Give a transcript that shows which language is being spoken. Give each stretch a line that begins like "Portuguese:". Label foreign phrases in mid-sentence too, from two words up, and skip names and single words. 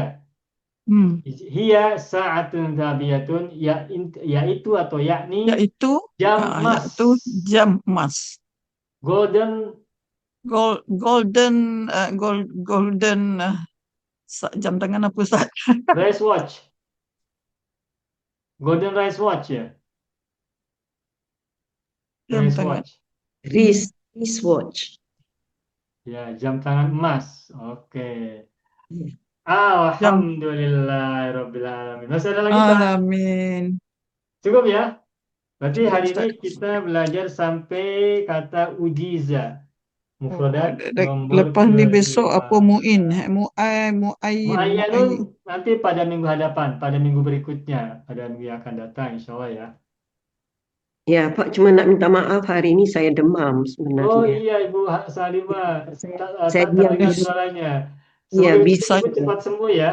Arabic: Hmm. هي ساعة ذهبية
Malay: yaitu atau yakni Yaitu, jam emas. yaitu jam emas. Golden
English: Golden, golden
Malay: jam tangan apa Ustaz?
English: race watch. Golden race watch ya.
Malay: Jam Race tangan. watch. Wristwatch. Ya, jam tangan emas. Oke. Iya. Jam.
Arabic: الحمد لله رب العالمين.
Malay: Masih ada lagi, Pak? Amin. Cukup ya? Berarti Cukup, hari ini Ustaz. kita belajar sampai kata ujiza. Mufradat nombor Lepas ni besok kedua. apa muin, muayin, Muayyanun nanti pada minggu hadapan, pada minggu berikutnya, pada minggu yang akan datang,
Arabic: إن شاء الله
Malay: ya. Ya, Pak, cuma nak minta maaf hari ini saya demam Oh sebenarnya. iya, Ibu Salimah, Saya tak diam terdengar di rumah. suaranya. Ya, Semoga bisa. Ibu cepat sembuh ya.